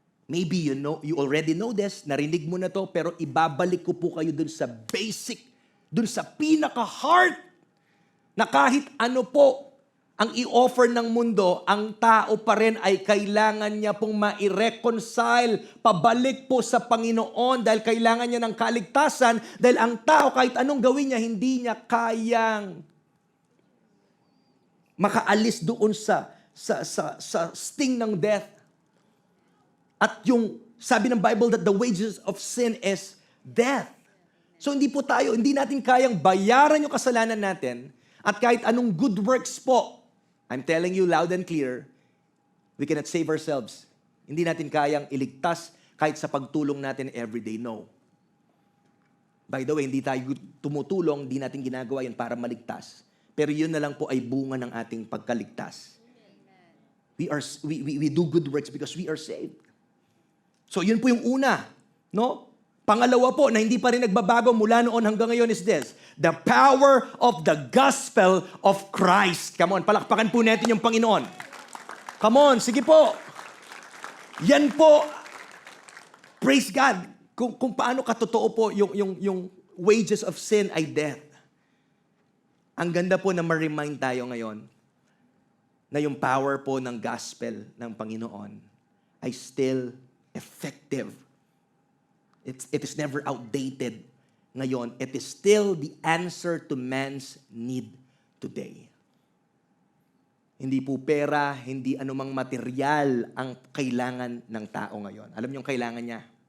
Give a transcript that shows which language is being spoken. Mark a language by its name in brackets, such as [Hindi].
[Filipino] Maybe you already know this, narinig mo na to, pero ibabalik ko po kayo dun sa basic, dun sa pinaka-heart, na kahit ano po ang i-offer ng mundo, ang tao pa rin ay kailangan niya pong ma-reconcile, pabalik po sa Panginoon dahil kailangan niya ng kaligtasan, dahil ang tao kahit anong gawin niya, hindi niya kayang makaalis doon sa sting ng death. [English] At yung sabi ng Bible that the wages of sin is death. [Filipino] So hindi natin kayang bayaran yung kasalanan natin, at kahit anong good works po, I'm telling you loud and clear, we cannot save ourselves. Hindi natin kayang iligtas kahit sa pagtulong natin everyday. No. By the way, hindi tayo tumutulong, hindi natin ginagawa yun para maligtas. Pero yun na lang po ay bunga ng ating pagkaligtas. [English] We do good works because we are saved. [Filipino] So yun po yung una, no? Pangalawa po na hindi pa rin nagbabago mula noon hanggang ngayon is this: the power of the gospel of Christ. Come on, palakpakan po natin yung Panginoon. Come on, sige po. Yan po, praise God, kung paano katotoo po yung wages of sin ay death. Ang ganda po na ma-remind tayo ngayon na yung power po ng gospel ng Panginoon ay still effective. [English] It is never outdated ngayon. It is still the answer to man's need today. [Filipino] Hindi po pera, hindi anumang material ang kailangan ng tao ngayon. Alam niyo yung kailangan niya?